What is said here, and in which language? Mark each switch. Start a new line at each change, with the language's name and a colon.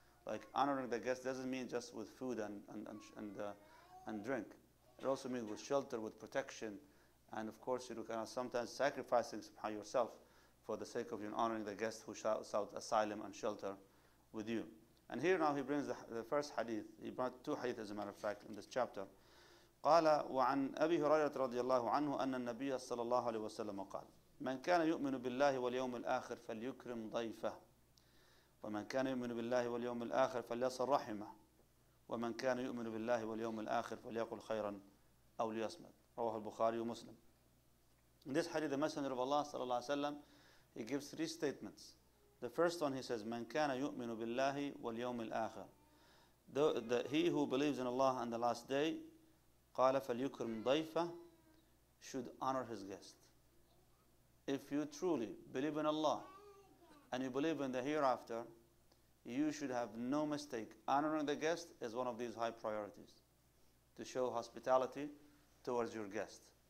English: Like, honoring the guests doesn't mean just with food and drink. It also means with shelter, with protection, and of course, kind of sometimes sacrificing yourself for the sake of honoring the guest who sought asylum and shelter with you. And here now he brings the first hadith. He brought two hadith, as a matter of fact, in this chapter.
Arabic: قال وعن أبي هريرة رضي الله عنه أن النبي صلى الله عليه وسلم قال من كان يؤمن بالله واليوم الآخر فليكرم ضيفه ومن كان يؤمن بالله واليوم الآخر فليصل رحمه ومن كان يؤمن بالله واليوم الآخر فليقل خيرا أو ليصمت. رواه البخاري ومسلم.
English: In this hadith, the Messenger of Allah صلى الله عليه وسلم, he gives three statements. The first one, he says,
Arabic: من كان يؤمن بالله واليوم الآخر.
English: He who believes in Allah and the last day,
Arabic: قال فليكرم ضيفه,
English: should honor his guest. If you truly believe in Allah and you believe in the hereafter, you should have no mistake. Honoring the guest is one of these high priorities, to show hospitality towards your guest.